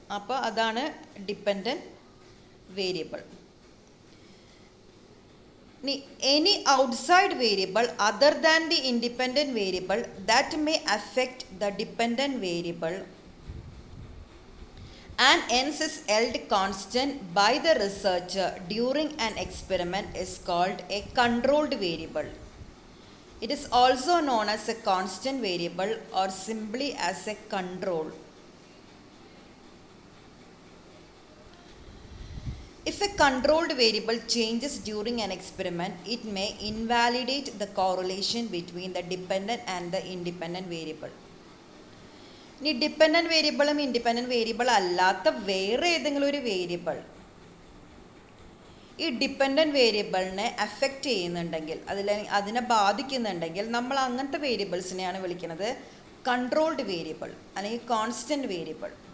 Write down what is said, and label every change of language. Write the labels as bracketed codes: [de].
[ml] അപ്പോൾ അതാണ് dependent variable. [en] Any outside variable other than the independent variable that may affect the dependent variable and hence is held constant by the researcher during an experiment is called a controlled variable. It is also known as a constant variable or simply as a control. If a controlled variable changes during an experiment, it may invalidate the correlation between the dependent and the independent variable. [ml] ഇനി dependent വേരിയബിളും independent variable അല്ലാത്ത വേറെ ഏതെങ്കിലും ഒരു variable ഈ dependent വേരിയബിളിനെ affect ചെയ്യുന്നുണ്ടെങ്കിൽ, അതിനെ ബാധിക്കുന്നുണ്ടെങ്കിൽ, നമ്മൾ അങ്ങനത്തെ വേരിയബിൾസിനെയാണ് വിളിക്കുന്നത് കൺട്രോൾഡ് വേരിയബിൾ അല്ലെങ്കിൽ കോൺസ്റ്റൻറ്റ് വേരിയബിൾ.